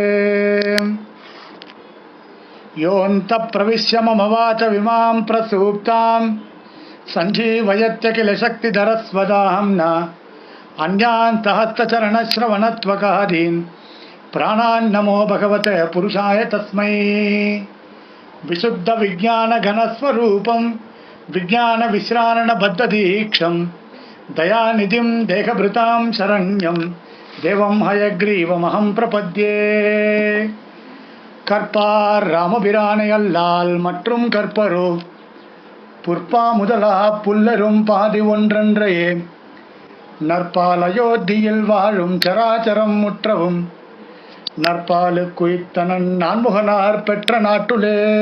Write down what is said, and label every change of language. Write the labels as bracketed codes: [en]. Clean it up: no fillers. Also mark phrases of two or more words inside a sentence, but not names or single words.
[sa] योऽन्तः प्रविश्य मम वाचमिमां प्रसूप्तां सञ्जीवयत्य किल शक्तिधरस्वदाम्ना अन्यान् सहस्रचरणश्रवणत्वकादीन् प्राणान् नमो भगवते पुरुषाय तस्मै। विशुद्धविज्ञानघनस्वरूपं विज्ञानविश्रारणबद्धदीक्षं दयानिधिं देहभृतां शरण्यं देवं हयग्रीवमहं प्रपद्ये। [ta] கற்பார் ராமபிரானையல்லால் மற்றும் கற்பரோ புற்பா முதலா புல்லரும் பாதி ஒன்றன்றையே நற்பால் அயோத்தியில் வாழும் சராச்சரம் முற்றவும் நற்பாலு குய்த்தனன் நான்முகனார் பெற்ற நாட்டுலே